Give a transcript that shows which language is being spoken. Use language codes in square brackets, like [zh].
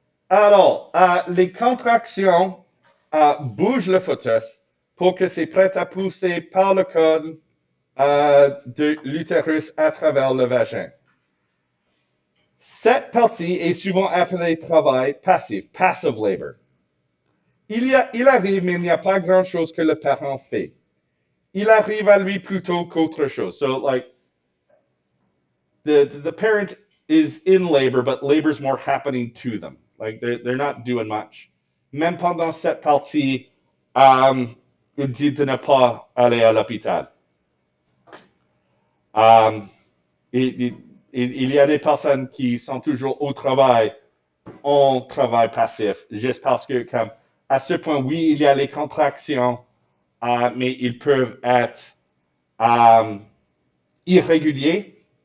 [fr] Alors, les contractions bougent le fœtus pour que c'est prêt à pousser par le col de l'utérus à travers le vagin. Cette partie est souvent appelée travail passif, passive labor. Il arrive, mais il n'y a pas grand-chose que le parent fait. Il arrive à lui plutôt qu'autre chose. [en] So, like, the parent is in labor, but labor's more happening to them. Like, they're not doing much. [fr] Même pendant cette partie, il dit de ne pas aller à l'hôpital. Um, il, il y a des personnes qui sont toujours au travail en travail passif, juste parce que, comme, à ce point, oui, il y a les contractions, mais ils peuvent être irréguliers.